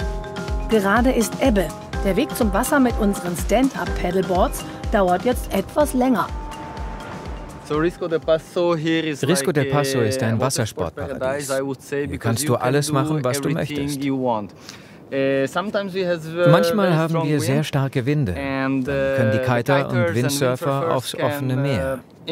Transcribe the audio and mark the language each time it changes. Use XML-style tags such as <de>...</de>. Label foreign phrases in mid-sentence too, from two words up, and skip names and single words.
<de>Gerade ist Ebbe. Der Weg zum Wasser mit unseren Stand-Up-Paddleboards dauert jetzt etwas länger. Risco de Paso ist ein Wassersportparadies. Hier kannst du alles machen, was du möchtest. Manchmal haben wir sehr starke Winde. Dann können die Kiter und Windsurfer aufs offene Meer.</de>